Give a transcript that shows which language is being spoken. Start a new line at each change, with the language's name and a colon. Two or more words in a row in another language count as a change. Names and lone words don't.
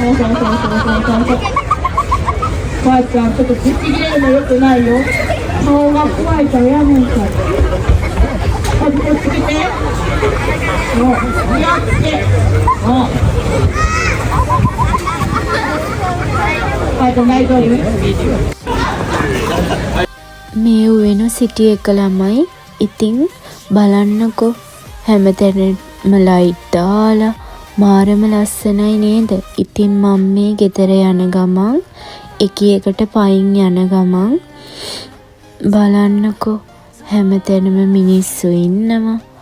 Japanese: そうそうそうそうそうそう。ばあちゃん、ちょっとぶち切れるのよくないよ。顔が怖いからやめんかい。こっち来て。もう、気をつけ。もう。ばあちゃん大丈夫？
Sinhala: මේ වෙන සිටි එක ළමයි. ඉතින් බලන්නකෝ හැමතැනම ලයිට් දාලා මාරම ලස්සනයි නේද? ඉතින් මම මේ ගෙදර යන ගමන් එක එකට පයින් යන ගමන් බලන්නකෝ හැමතැනම මිනිස්සු ඉන්නවා.